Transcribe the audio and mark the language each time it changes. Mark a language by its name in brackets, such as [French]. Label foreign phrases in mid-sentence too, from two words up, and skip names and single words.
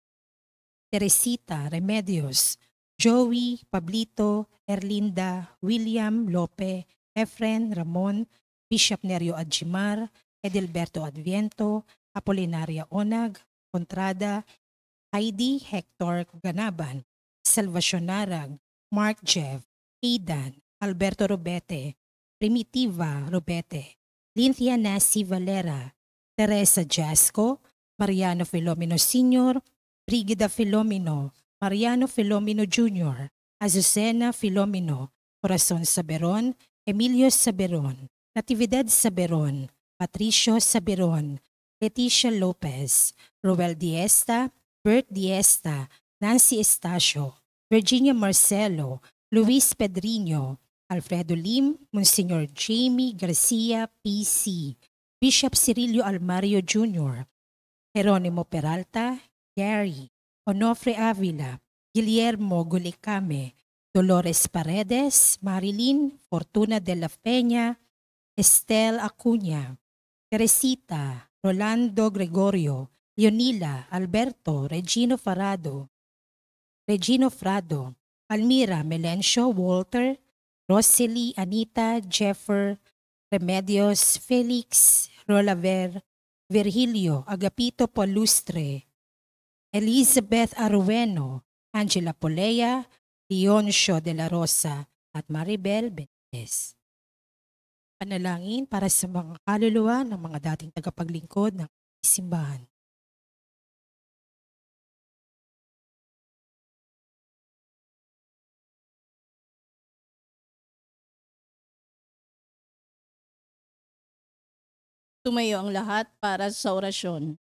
[Filipino] Teresita, Remedios, Joey, Pablito, Erlinda, William, Lope, Efren, Ramon, Bishop Nerio Adjimar, Edelberto Adviento, Apolinaria Onag, Contrada, Heidi Hector Ganaban, Salvacion Narag, Mark Jeff, Aidan, Alberto Robete, Primitiva Robete, Lynthia Nasi Valera, Teresa Jasco, Mariano Filomeno Sr., Brigida Filomeno, Mariano Filomeno Jr., Azucena Filomeno, Corazon Saberon, Emilio Saberon, Natividad Saberon, Patricio Saberon, Leticia Lopez, Roel Diesta, Bert Diesta, Nancy Estacio, Virginia Marcelo, Luis Pedriño, Alfredo Lim, Monsignor Jamie Garcia, PC, Bishop Cirilio Almario Jr., Jeronimo Peralta, Gary, Onofre Avila, Guillermo Gulicame, Dolores Paredes, Marilyn, Fortuna de la Peña, Estel Acuña, Teresita, Rolando Gregorio, Leonila, Alberto, Regino Frado, Almira, Melencio, Walter, Rosely, Anita, Jeffer, Remedios, Felix, Rolaver, Virgilio, Agapito Palustre, Elizabeth Arueno, Angela Polea, Leoncio de la Rosa, at Maribel Benitez. Panalangin para sa mga kaluluwa ng mga dating tagapaglingkod ng simbahan. Tumayo ang lahat para sa orasyon.